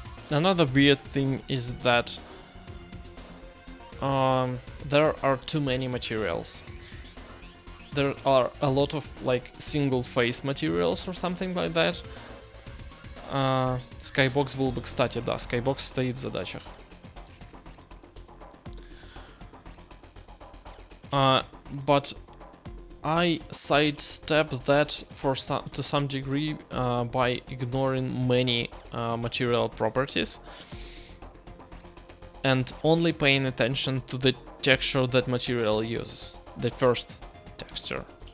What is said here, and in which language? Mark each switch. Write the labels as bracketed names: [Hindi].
[English] Another weird thing is that there are too many materials. There are a lot of like single face materials or something like that. [Russian] Skybox был бы, кстати, да, Skybox стоит в задачах. [English] But I sidestep that to some degree by ignoring many material properties and only paying attention to the texture that material uses, the first texture.